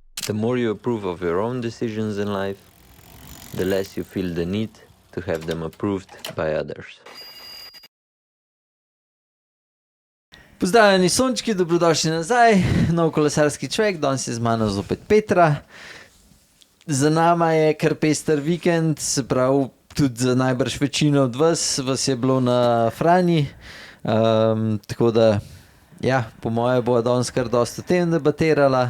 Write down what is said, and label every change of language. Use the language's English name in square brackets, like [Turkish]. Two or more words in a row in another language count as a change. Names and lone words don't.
[English] The more you approve of your own decisions in life, the less you feel the need to have them approved by others. [Slovenian] Pozdravljeni sončki, dobrodošli nazaj, nov kolesarski čvek, danes je z mano zopet Petra. Za nama je kar pester vikend, se pravi tudi za najbrž večino od vas je bilo na Franji, tako da ja, po moje bo danes kar dosti o tem debatirala.